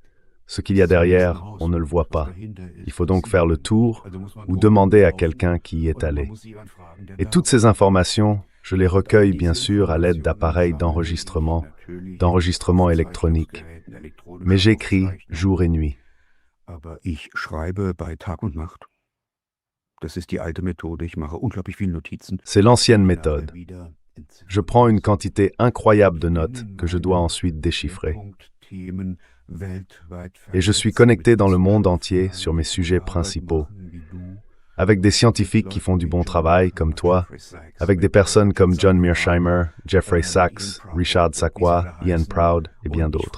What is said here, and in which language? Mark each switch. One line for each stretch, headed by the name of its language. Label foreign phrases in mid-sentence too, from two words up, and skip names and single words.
French: Ce qu'il y a derrière, on ne le voit pas. Il faut donc faire le tour ou demander à quelqu'un qui y est allé. Et toutes ces informations, je les recueille bien sûr à l'aide d'appareils d'enregistrement électronique. Mais j'écris jour et nuit.
German: Aber ich schreibe bei Tag und Nacht. Das ist die alte Methode. Ich mache unglaublich viele Notizen.
French: C'est l'ancienne méthode. Je prends une quantité incroyable de notes que je dois ensuite déchiffrer. Et je suis connecté dans le monde entier sur mes sujets principaux, avec des scientifiques qui font du bon travail, comme toi, avec des personnes comme John Mearsheimer, Jeffrey Sachs, Richard Sakwa, Ian Proud et bien d'autres.